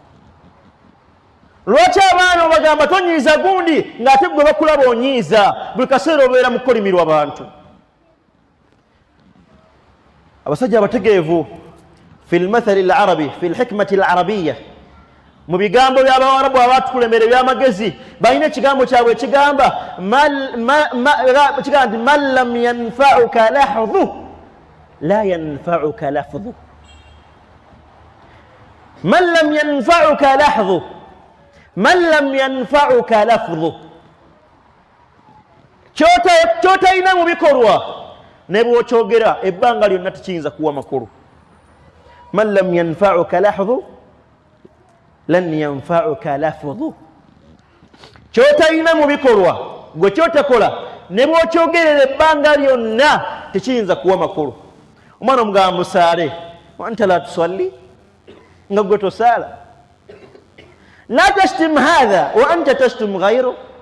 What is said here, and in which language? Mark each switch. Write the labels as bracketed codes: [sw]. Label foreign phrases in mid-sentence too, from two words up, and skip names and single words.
[lg] Lwaki abaana obagamba tonyiiza gundi ng'ate gwe bakulaba onyiiza? Buli kaseera obeera mu kukolimirwa abantu. Abasajja abategeevu [ar] في المثل العربي في الحكمة العربية, [lg] mu bigambo by'Abawarabu abaatukulembera eby'amagezi balina ekigambo kyabwe ekigamba [ar] من لم ينفعك لحظه لا ينفعك لفظه. من لم ينفعك لحظه، من لم ينفعك لفظه, [lg] ky'otalina mu bikolwa ne bw'okyogera ebbanga lyonna tekiyinza kuwa makulu. [ar] من لم ينفعك لحظه لن ينفعك لفظه. [lg] Ky'otalina mu bikolwa gwe kyotakola ne bw'okyogerera ebbanga lyonna tekiyinza kuwa makulu. Omwana omugamba musaale [ar] وأنت لا تصلي, [lg] nga gwe tosaala. [ar] لا تشتم هذا وأنت تشتم غيره.